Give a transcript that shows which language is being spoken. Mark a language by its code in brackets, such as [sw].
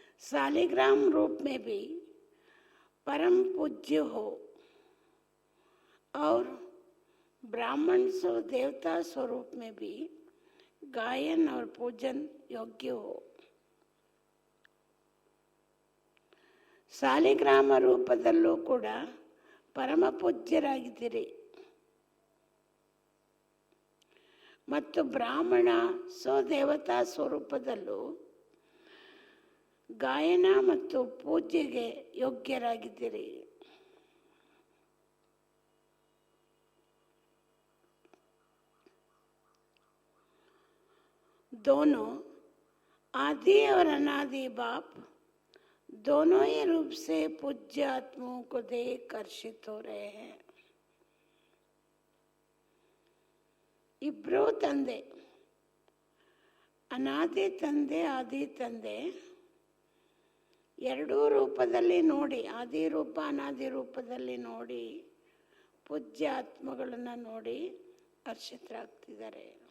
[hi] सालिग्राम रूप में भी परम पूज्य हो और ब्राह्मण सो देवता स्वरूप में भी गायन और पूजन योग्य हो. [kn] ಸಾಲಿಗ್ರಾಮ ರೂಪದಲ್ಲೂ ಕೂಡ ಪರಮ ಪೂಜ್ಯರಾಗಿದ್ದೀರಿ ಮತ್ತು ಬ್ರಾಹ್ಮಣ ಸ್ವದೇವತಾ ಸ್ವರೂಪದಲ್ಲೂ ಗಾಯನ ಮತ್ತು ಪೂಜೆಗೆ ಯೋಗ್ಯರಾಗಿದ್ದೀರಿ. [hi] दोनों आदि और अनादि बाप दोनों ही रूप से पूज्य आत्माओं को देख हर्षित हो रहे हैं. [kn] ಇಬ್ಬರೂ ತಂದೆ, ಅನಾದಿ ತಂದೆ ಆದಿ ತಂದೆ ಎರಡೂ ರೂಪದಲ್ಲಿ ನೋಡಿ, ಆದಿ ರೂಪ ಅನಾದಿ ರೂಪದಲ್ಲಿ ನೋಡಿ ಪೂಜ್ಯ ಆತ್ಮಗಳನ್ನು ನೋಡಿ ಹರ್ಷಿತರಾಗ್ತಿದ್ದಾರೆ.